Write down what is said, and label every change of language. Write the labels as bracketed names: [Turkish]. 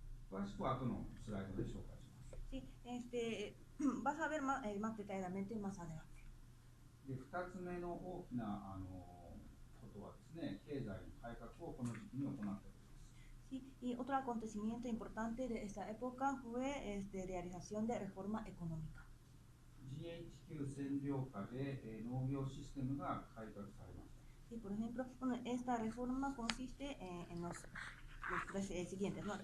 [Japanese] 詳しくは後のスライドで紹介します。 [Spanish] Sí, vas a ver más detalladamente más adelante. [Japanese] で、2つ目の大きなことはですね、経済の改革をこの時期に行ったことです。 [Spanish] Sí, y otro acontecimiento importante de esta época fue realización de reforma económica. [Japanese] GHQ 占領下で農業システムが改革されました。 [Spanish] Sí, por ejemplo, bueno, esta reforma consiste en los tres siguientes, ¿no?